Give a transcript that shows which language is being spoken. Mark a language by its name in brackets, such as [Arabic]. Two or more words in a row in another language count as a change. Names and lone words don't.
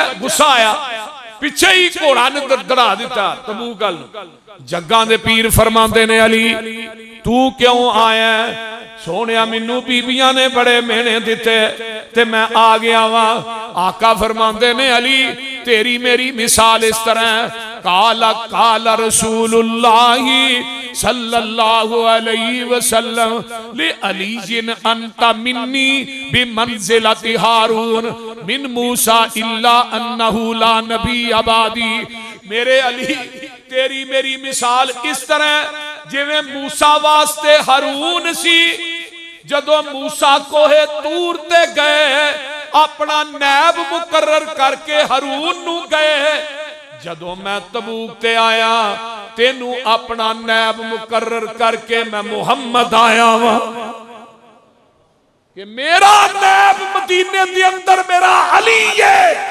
[Punjabi] غصہ آیا، پچھے ہی گھوڑا نے دڑا دتا تبوک گل. جگاں دے پیر فرماتے نے علی تو کیوں آیا? سونیا مینوں بیبیاں نے بڑے میہنے دتے تے میں آ گیا وا. آقا فرماتے نے علی تیری میری مثال اس طرح [Arabic] قال قال رسول الله صلى الله عليه وسلم لِ علي جن أنت مني بمنزلة هارون من موسى إلا أنه لا نبي بعدي. [Punjabi] میرے علی تیری میری مثال اس طرح جویں موسیٰ واسطے ہارون سی. جدوں موسیٰ کوہ طور تے گئے اپنا نائب مقرر کر کے ہارون نوں گئے، جدوں میں تبوک تے آیا تینوں اپنا نائب مقرر کر کے میں محمد آیا وا کہ میرا نائب مدینے دے اندر میرا علی ہے.